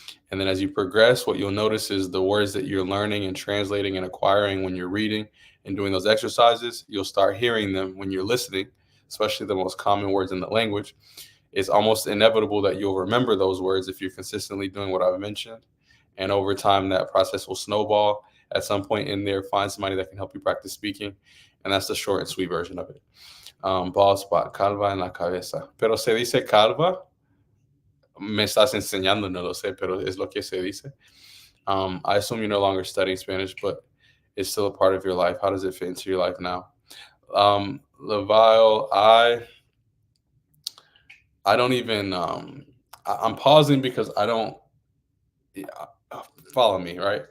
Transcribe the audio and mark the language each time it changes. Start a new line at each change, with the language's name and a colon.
English: And then as you progress, what you'll notice is the words that you're learning and translating and acquiring when you're reading and doing those exercises, you'll start hearing them when you're listening, especially the most common words in the language. it's almost inevitable that you'll remember those words if you're consistently doing what I've mentioned. And over time, that process will snowball. At some point in there, find somebody that can help you practice speaking. And that's the short and sweet version of it.
Spanish: Bald spot, calva en la cabeza. Pero se dice calva. Me estás enseñando, no lo sé, pero es lo que se dice.
English: I assume you're no longer studying Spanish, but it's still a part of your life. How does it fit into your life now? Levile, I don't even, I'm pausing because I don't, follow me, right?